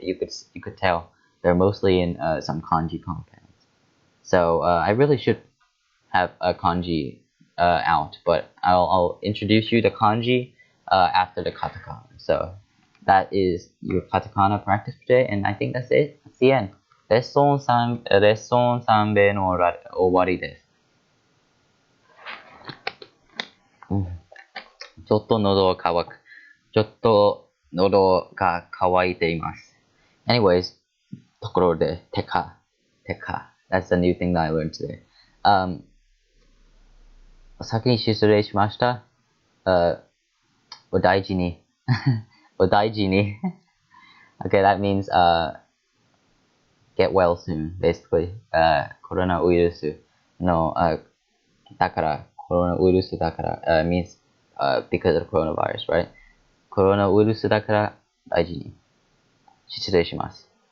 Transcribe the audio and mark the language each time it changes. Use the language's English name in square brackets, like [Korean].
[English] You could tell they're mostly in some kanji compounds. So I really should have a kanji out, but I'll introduce you to kanji after the katakana. So that is your katakana practice for today, and I think that's it. That's the end. [Japanese] レッスン3名の終わりです。ちょっと喉が渇く。ちょっと喉が渇いています。 [English] Anyways, [Japanese] ところで、てか。 [English] That's the new thing that I learned today. [Japanese] 先に失礼しました。お大事に。お大事に。 [English] Okay, that means get well soon, basically. [Japanese] コロナウイルスの、だから、コロナウイルスだから、 [English] means because of coronavirus, right? [Japanese] コロナウイルスだから大事に。失礼します。